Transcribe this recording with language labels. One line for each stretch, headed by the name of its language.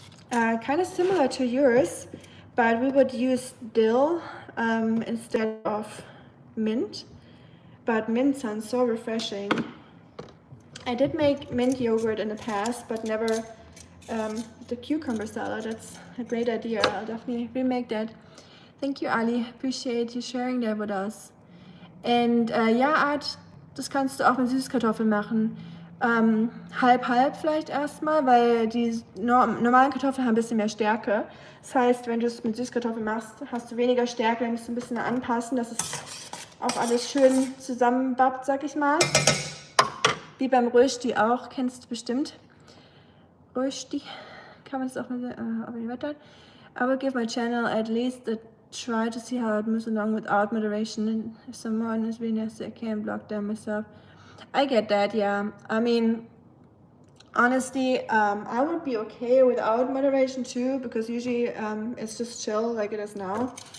English: Kind of similar to yours, but we would use dill instead of mint. But mint sounds so refreshing. I did make mint yogurt in the past, but never the cucumber salad. That's a great idea. I'll definitely remake that. Thank you, Ali. Appreciate you sharing that with us.
German: Und ja, Art, das kannst du auch mit Süßkartoffeln machen. Halb-halb vielleicht erstmal, weil die normalen Kartoffeln haben ein bisschen mehr Stärke. Das heißt, wenn du es mit Süßkartoffeln machst, hast du weniger Stärke, dann musst du ein bisschen anpassen, dass es auch alles schön zusammenbappt, sag ich mal. Wie beim Rösti auch, kennst du bestimmt. Rösti, kann man das auch mit Wetter?
English: I will give my channel at least a try to see how it moves along without moderation. And if someone is really nasty, I can't block them myself. I get that, yeah. I mean, honestly, I would be okay without moderation too, because usually it's just chill like it is now.